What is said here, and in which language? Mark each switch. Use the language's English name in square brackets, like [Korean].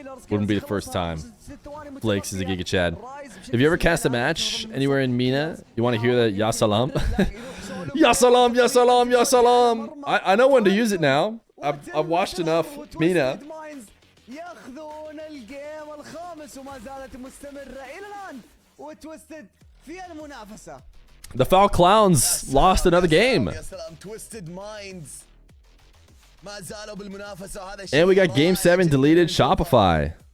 [English] Wouldn't be the first time. Flakes is a Giga Chad. Have you ever cast a match anywhere in Mena? You want to hear that Ya Salam? Ya Salam, Ya Salam, Ya Salam. I know when to use it now. I've watched enough Mena. [Arabic] ياخذون الجيم الخامس وما زالت مستمرة إلى الآن وتويستد في المنافسة. [English] The Foul Clowns lost another game. [Arabic] يا سلام تويستد مايندز ما زالوا بالمنافسة وهذا [English] And we got Game 7 deleted Shopify.